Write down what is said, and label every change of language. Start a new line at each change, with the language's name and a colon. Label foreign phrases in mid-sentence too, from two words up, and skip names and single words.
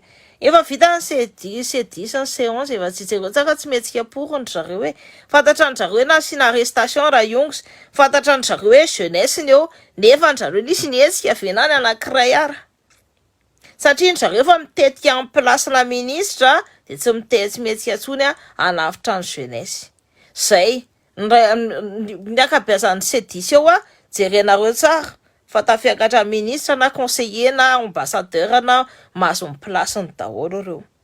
Malagasy: Efa vita ny C10 sy ny C11 efa tsy jereo tsaka tsy mihetsika porony zareo hoe fantatra ny zareo hoe nasiana arrestation raha iongs, fantatra ny zareo hoe jeunesse ny eo nefa ny zareo nisy nihetsika venany anankiray ara. Satria ny zareo efa mitetika
French: en place
Malagasy: la ministra de tsy mihetsika ntsony hanavitra ny jeunesse. Zay ny akabeazan'ny C10 eo jerenareo tsara fa tafiakatra ministra na conseiller na ambassadeur na mahazo ny place-ny daholo ireo.